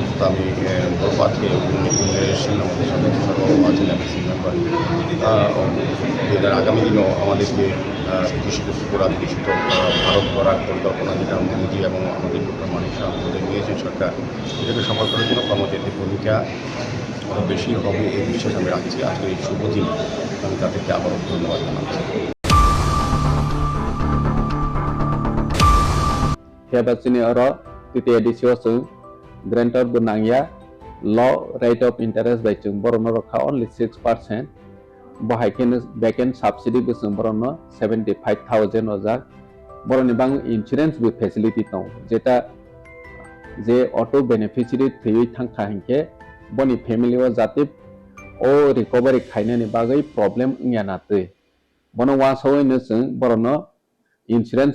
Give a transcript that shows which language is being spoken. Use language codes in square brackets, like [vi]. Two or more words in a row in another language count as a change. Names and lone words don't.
[bn] তো আমি বলব আজকে আমাদের সঙ্গে সর্ববাবু আছেন এদের আগামী দিনও আমাদেরকে বিকশিত ত্রিপুরা, বিকশিত ভারত গড়ার পরিকল্পনা যেটা মোদী এবং আমাদের ডক্টর মানিক শাহ আমাদের নিয়েছে সরকার, এটাকে সফল করার জন্য কর্মচারীদের ভূমিকা আরও বেশি হবে এই বিশ্বাস আমি রাখছি। আজকের এই শুভ দিন আমি তাদেরকে আবারও ধন্যবাদ জানাচ্ছি। [trp] Hebasini oro titi edisio sung grantor bunangya [en] law rate of interest [trp] by chung borono rokha only 6%. Bahaiken [en] backend subsidy [trp] busung borono 75,000 ojak. Boroni bang [en] insurance with facility [trp] tong jeta je [en] auto beneficiary [trp] thui thangkha hingke boni family o jati o recovery khainani bagai problem ngya na tui bono wa soi ne sung borono insurance